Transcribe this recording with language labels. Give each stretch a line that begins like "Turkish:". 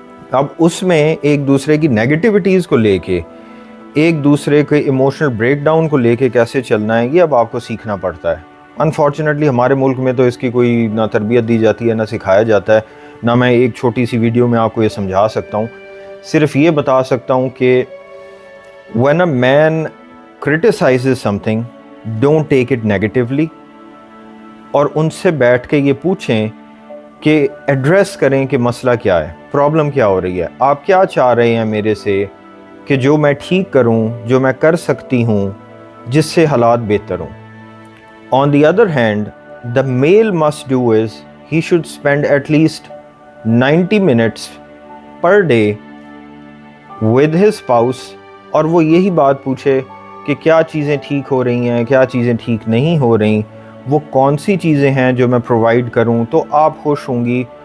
Urdu: اب اس میں ایک دوسرے کی نیگیٹیوٹیز کو لے کے، ایک دوسرے کے ایموشنل بریک ڈاؤن کو لے کے کیسے چلنا ہے، یہ اب آپ کو سیکھنا پڑتا ہے. انفارچونیٹلی ہمارے ملک میں تو اس کی کوئی نہ تربیت دی جاتی ہے، نہ سکھایا جاتا ہے، نہ میں ایک چھوٹی سی ویڈیو میں آپ کو یہ سمجھا سکتا ہوں. صرف یہ بتا سکتا ہوں کہ
English: when a man criticizes something, don't take it negatively.
Urdu: اور ان سے بیٹھ کے یہ پوچھیں کہ ایڈریس کریں کہ مسئلہ کیا ہے، پرابلم کیا ہو رہی ہے، آپ کیا چاہ رہے ہیں میرے سے کہ جو میں ٹھیک کروں، جو میں کر سکتی ہوں جس سے حالات بہتر ہوں.
English: On the other hand, the male must do is he should spend at least 90 minutes per day with his spouse.
Urdu: اور وہ یہی بات پوچھے کہ کیا چیزیں ٹھیک ہو رہی ہیں، کیا چیزیں ٹھیک نہیں ہو رہی، وہ کون سی چیزیں ہیں جو میں پرووائڈ کروں تو آپ خوش ہوں گی.